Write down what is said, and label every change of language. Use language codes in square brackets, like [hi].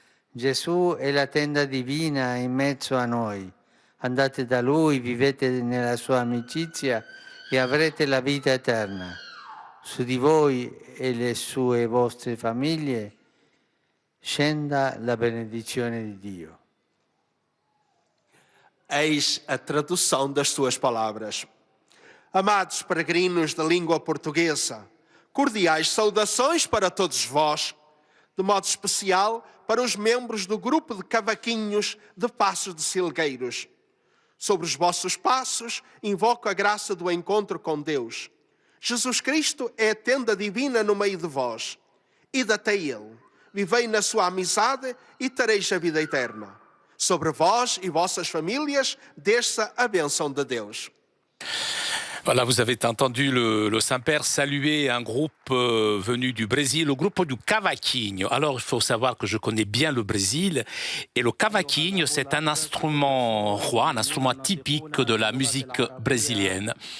[it] Gesù è la tenda divina in mezzo a noi. Andate da Lui, vivete nella sua amicizia e avrete la vita eterna. Su di voi e le sue vostre famiglie scenda la benedizione di Dio. [pt] Eis a tradução das suas palavras. Amados peregrinos da língua portuguesa, cordiais saudações para todos vós, de modo especial para os membros do grupo de Cavaquinhos de Passos de Silgueiros. Sobre os vossos passos, invoco a graça do encontro com Deus. Jesus Cristo é a tenda divina no meio de vós. Ide até Ele, vivei na sua amizade e tereis a vida eterna. Sobre vós e vossas famílias, desça a bênção de Deus. [fr] Voilà, vous avez entendu le Saint-Père saluer un groupe venu du Brésil, le groupe du cavaquinho. Alors, il faut savoir que je connais bien le Brésil. Et le cavaquinho, c'est un instrument roi, un instrument typique de la musique brésilienne.